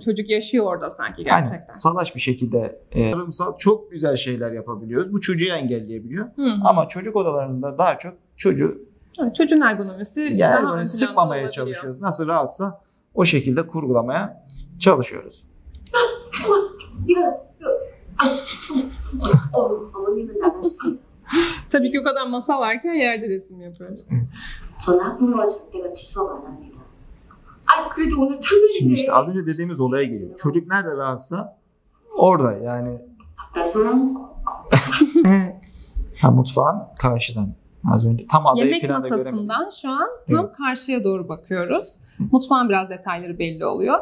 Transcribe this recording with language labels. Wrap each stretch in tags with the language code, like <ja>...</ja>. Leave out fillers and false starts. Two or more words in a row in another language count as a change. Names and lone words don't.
<tr>Çocuk yaşıyor orada sanki Yani gerçekten. salaş bir şekilde tarımsal çok güzel şeyler yapabiliyoruz. Bu çocuğu engelleyebiliyor. Ama çocuk odalarında daha çok çocuğun ergonomisi yani daha ön böyle planda sıkmamaya olabiliyor. çalışıyoruz. Nasıl rahatsa o şekilde kurgulamaya çalışıyoruz.</tr> <ko>어머님은 나가시고</ko> <tr>Tabii ki o kadar masa varken yerde resim yapıyoruz.</tr> <ko>저는 학부모와 절대같이 수업 안 합니다. 아 그래도 오늘 첫날인데.</ko> <tr>Şimdi işte az önce dediğimiz olaya geliyor. Çocuk nerede rahatsa orada yani. 밥가송 Evet. Mutfağın karşıdan. Az önce tam adayı Yemek falan da göremedim. masasından şu an tam Evet. karşıya doğru bakıyoruz. Mutfağın biraz detayları belli oluyor.</tr>